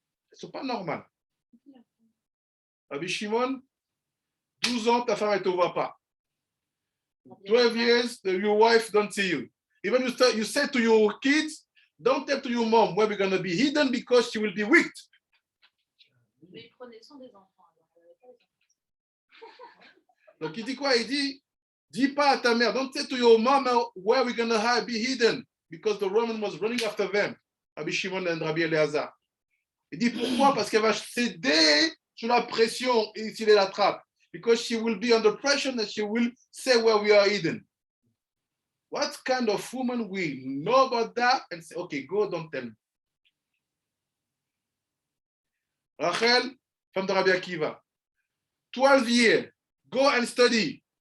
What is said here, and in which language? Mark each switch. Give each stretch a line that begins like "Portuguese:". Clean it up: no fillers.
French: Elles ne sont pas normales. Rabbi Shimon, 12 ans, ta femme, elle ne te voit pas.
English: 12 years, your wife don't see you. Even you say to your kids, don't tell to your mom where we're going to be hidden because she will be weak.
French: Mais ils prenaient soin des enfants. Donc il dit quoi? Il dit, dis pas à ta mère,
English: don't say to your mom where we're going to be hidden because the Roman was running after them. Rabbi Shimon and Rabbi Eleazar.
French: Il dit pourquoi? Parce qu'elle va céder sous la pression et s'il la trappe.
English: Because she will be under pressure and she will say where we are hidden. What kind of woman will know about that and say, okay, go, don't tell me. Rachel, femme de Rabbi Akiva, 12 years, go and study.